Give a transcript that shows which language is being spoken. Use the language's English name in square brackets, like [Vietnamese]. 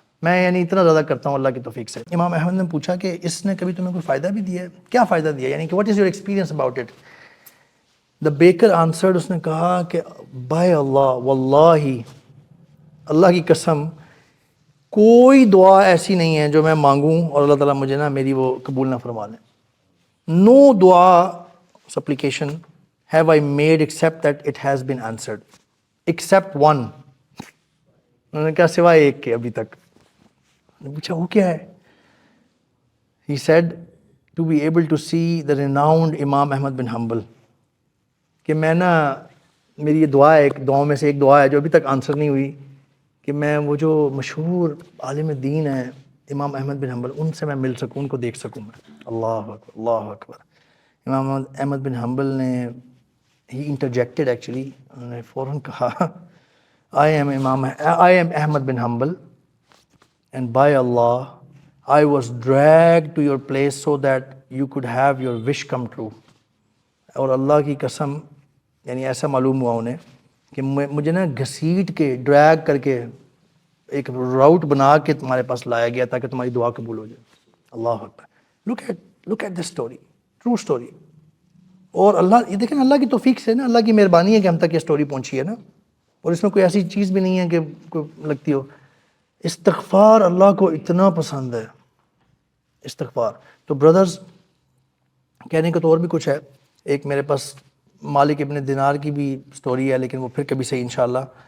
[Urdu] میں یعنی اتنا زیادہ کرتا ہوں اللہ کی توفیق سے. امام احمد نے پوچھا کہ اس نے کبھی تمہیں کوئی فائدہ بھی دیا ہے؟ کیا فائدہ دیا، یعنی کہ [English] What is your experience about it? The baker answered. [Urdu] اس نے کہا کہ بائی اللہ، واللہ اللہ کی قسم، کوئی دعا ایسی نہیں ہے جو میں مانگوں اور اللہ تعالیٰ مجھے نا میری وہ قبول نہ فرما لیں. [English] No دعا supplication have I made except that it has been answered except one. [Urdu] انہوں نے کہا سوائے ایک کے ابھی تک. پوچھا وہ کیا ہے؟ [English] He said to be able to see the renowned Imam Ahmad bin Hanbal. [Urdu] کہ میں نا میری یہ دعا ہے، ایک دعاؤں میں سے ایک دعا ہے جو ابھی تک آنسر نہیں ہوئی، کہ میں وہ جو مشہور عالم دین ہے امام احمد بن حنبل، ان سے میں مل سکوں، ان کو دیکھ سکوں میں. اللہ اکبر، اللہ اکبر. [English] Imam Ahmad bin Hanbal نے he interjected actually، [Urdu] انہوں نے فوراً کہا [English] I am Ahmad bin Hanbal and by Allah I was dragged to your place so that you could have your wish come true. [Urdu] اور اللہ کی قسم، یعنی ایسا معلوم ہوا انہیں کہ مجھے نا گھسیٹ کے ڈریگ کر کے ایک راؤٹ بنا کے تمہارے پاس لایا گیا تاکہ تمہاری دعا قبول ہو جائے. اللہ اکبر. [English] look at this story، true story. [Urdu] اور اللہ یہ دیکھیں اللہ کی توفیق سے نا، اللہ کی مہربانی ہے کہ ہم تک یہ سٹوری پہنچی ہے نا، اور اس میں کوئی ایسی چیز بھی نہیں ہے کہ کوئی لگتی ہو. استغفار اللہ کو اتنا پسند ہے، استغفار. تو برادرز، کہنے کا تو اور بھی کچھ ہے. ایک میرے پاس مالک ابن دینار کی بھی سٹوری ہے، لیکن وہ پھر کبھی صحیح انشاءاللہ.